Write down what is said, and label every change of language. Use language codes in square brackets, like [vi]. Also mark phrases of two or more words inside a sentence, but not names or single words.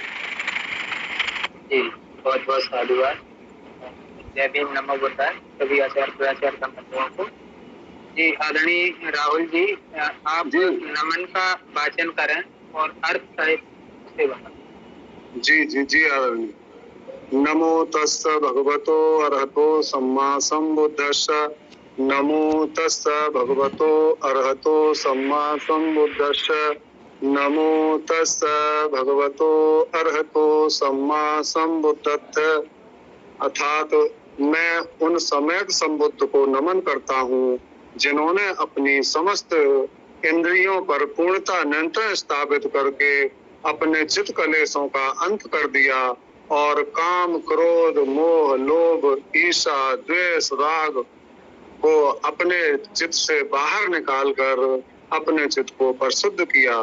[hi] जी, बहुत बहुत साधुवाद। जय भीम, [pi] नमो बुद्धाय [hi] सभी आचार्य प्रचार्य संबंधियों को। जी, आदरणीय राहुल जी, आप नमन का वाचन करें और अर्थ सहित से बताएं। जी जी जी आदरणीय। [pi] नमो तस्स भगवतो अरहतो सम्मा संबुद्धस्स। नमो तस्स भगवतो अरहतो सम्मा संबुद्धस्स। नमो तस्स भगवतो अरहतो सम्मा संबुद्धस्स। [hi] अर्थात मैं उन सम्यक संबुद्ध को नमन करता हूँ जिन्होंने अपनी समस्त इंद्रियों पर पूर्णता नियंत्रण स्थापित करके अपने चित्त कलेशों का अंत कर दिया और काम क्रोध मोह लोभ ईर्षा द्वेष राग को अपने चित्त से बाहर निकालकर अपने चित्त को परिशुद्ध किया।